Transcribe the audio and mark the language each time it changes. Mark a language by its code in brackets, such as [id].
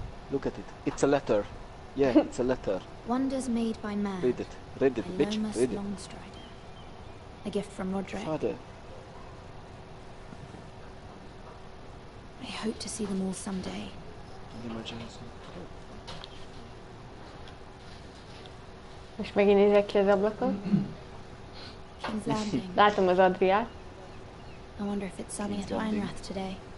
[en] Look at it. It's a letter. Yeah, it's a letter. Wonders made by man. Read it. Read it, bitch. Lomas Read it. Longstrider. A gift from Roderick. Father. I hope to see them all someday. [hu] Most megint nézek ki az ablakon. [en] King's Landing. [hu] Látom az Adriát. [en] I wonder if it's sunny at Ironrath today.